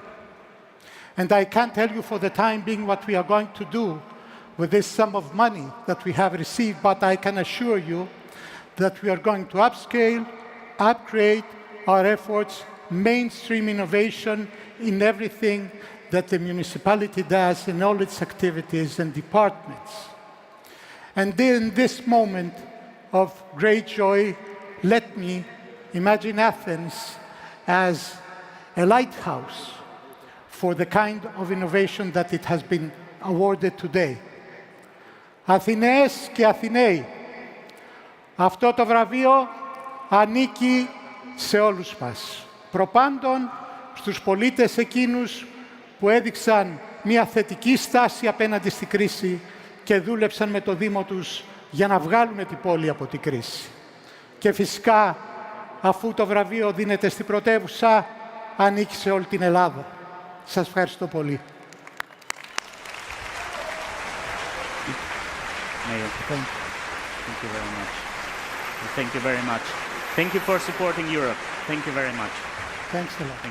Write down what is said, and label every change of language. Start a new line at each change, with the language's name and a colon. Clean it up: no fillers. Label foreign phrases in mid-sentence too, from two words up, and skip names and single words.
English: And I can't tell you for the time being what we are going to do with this sum of money that we have received, but I can assure you that we are going to upscale, upgrade our efforts mainstream innovation in everything that the municipality does in all its activities and departments. And in this moment of great joy, let me imagine Athens as a lighthouse for the kind of innovation that it has been awarded today.
Greek: Αθηναίες και Αθηναίοι, αυτό το βραβείο ανήκει σε όλους μας. Προπάντων στους πολίτες εκείνους που έδειξαν μια θετική στάση απέναντι στη κρίση και δούλεψαν με το Δήμο τους για να βγάλουμε την πόλη από την κρίση. Και φυσικά, αφού το βραβείο δίνεται στην πρωτεύουσα, ανήκει σε όλη την Ελλάδα. Σας ευχαριστώ πολύ.
English: Thank you very much. Thank you very much. Thank you for supporting Europe. Thank you very much. Thanks a lot.